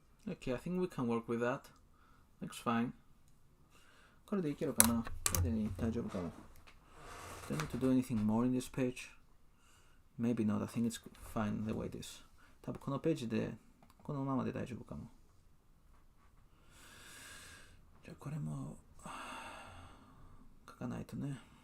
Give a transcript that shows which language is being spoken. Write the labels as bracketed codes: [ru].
[en] Okay, I think we can work with that. Looks fine. [ja] これでいけるかな。これで大丈夫かも。 [en] Don't need to do anything more in this page. Maybe not. I think it's fine the way it is. [ja] 多分このページでこのままで大丈夫かも。じゃあこれも書かないとね。